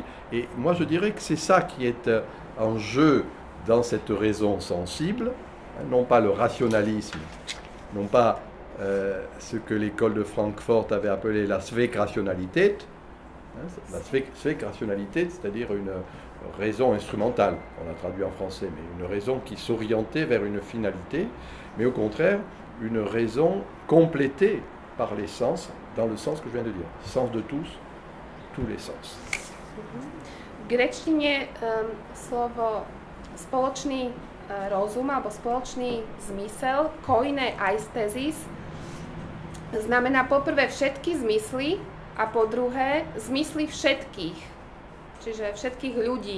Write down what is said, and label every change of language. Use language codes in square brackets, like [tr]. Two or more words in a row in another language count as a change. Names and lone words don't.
[fr] Et moi je dirais que c'est ça qui est en jeu dans cette raison sensible, hein, non pas le rationalisme, non pas ce que l'école de Francfort avait appelé la Zweckrationalität, hein, la Zweckrationalität, c'est-à-dire une raison instrumentale, on l'a traduit en français, mais une raison qui s'orientait vers une finalité, mais au contraire, une raison complétée par les sens, dans le sens que je viens de dire, sens de tous les sens. [sk] V gréčtine slovo spoločný rozum alebo spoločný zmysel, [el] κοινή αίσθησις, [sk] znamená poprvé všetky zmysly a po druhé zmysly všetkých, čiže všetkých ľudí.